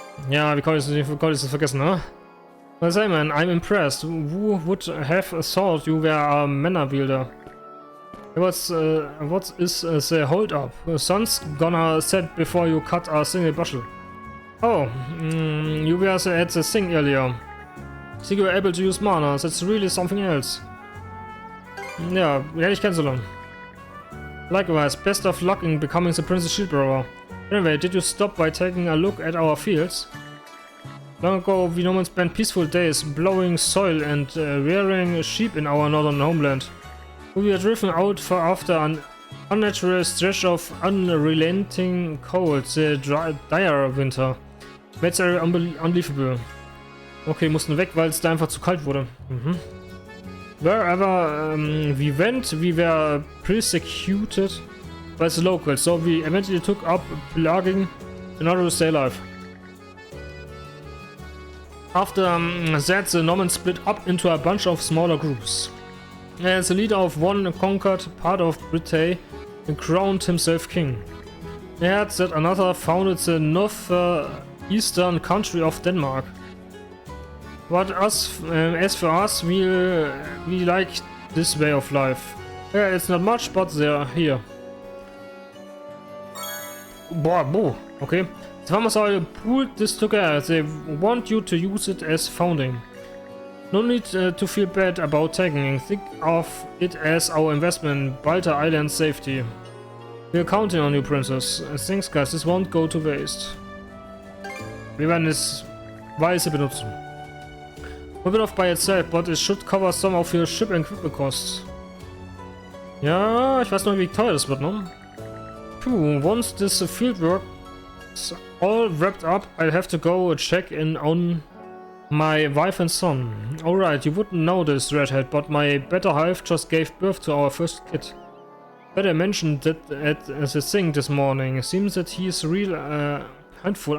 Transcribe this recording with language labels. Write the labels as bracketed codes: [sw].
[de] Ja, wie konnte ich das vergessen, ne? [en] Well, Simon, I'm impressed. Who would have thought you were a manor builder? What is the hold-up? Sun's gonna set before you cut a single bushel. Oh, you were at the thing earlier. See, you were able to use mana. That's really something else. [de] Ja, hätte ich kennenzulernen. [en] Likewise, best of luck in becoming the Prince's Shield Bearer. Anyway, did you stop by taking a look at our fields? Long ago, we normally spent peaceful days blowing soil and rearing sheep in our northern homeland. We were driven out after an unnatural stretch of unrelenting cold, the dire winter. Made it unbelievable. [de] Okay, mussten weg, weil es da einfach zu kalt wurde. [en] Wherever we went, we were persecuted by the locals, so we eventually took up logging in order to stay alive. After that, the Normans split up into a bunch of smaller groups. As the leader of one conquered part of Britain, he crowned himself king. He had that another founded the northeastern country of Denmark. But as for us, we like this way of life. Yeah, it's not much, but they're here. Boah, okay. The farmers all pulled this together. They want you to use it as founding. No need to feel bad about taking. Think of it as our investment in Balta Island's safety. We're counting on you, Princess. Thanks, guys. This won't go to waste. [de] Wir werden es weise benutzen. [en] A bit off by itself, but it should cover some of your ship and equipment costs. [de] Ja, ich weiß noch, wie teuer das wird, ne? [en] Puh, once this fieldwork all wrapped up, I'll have to go check in on my wife and son. Alright, you wouldn't know this, Redhead, but my better half just gave birth to our first kid. But I mentioned that at the thing this morning. It seems that he is real handful.